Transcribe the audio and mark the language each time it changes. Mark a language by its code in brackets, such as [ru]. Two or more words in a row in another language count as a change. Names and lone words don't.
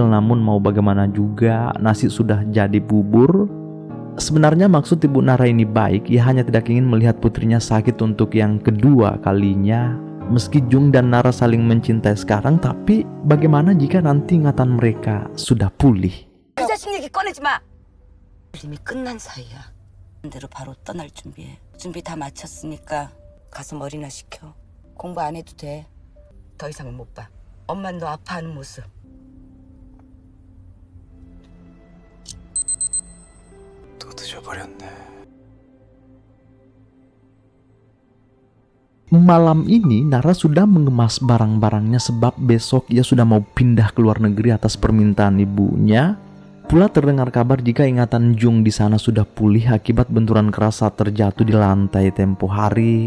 [id] Namun mau bagaimana juga, nasi sudah jadi bubur. Sebenarnya maksud ibu Nara ini baik, ia hanya tidak ingin melihat putrinya sakit untuk yang kedua kalinya. Meski Jung dan Nara saling mencintai sekarang, tapi bagaimana jika nanti ingatan mereka sudah pulih? [ko] 그 자식 얘기 꺼내지 마. 이미 끝난 사이야. 대로 바로 떠날 준비해. 준비 다 마쳤으니까 가서 머리나 식혀. 공부 안 해도 돼. 더 이상은 못 봐. 엄만 너 아파하는 모습. 또 늦어버렸네. [id] Malam ini Nara sudah mengemas barang-barangnya sebab besok ia sudah mau pindah ke luar negeri atas permintaan ibunya. Pula terdengar kabar jika ingatan Jung di sana sudah pulih akibat benturan keras saat terjatuh di lantai tempo hari.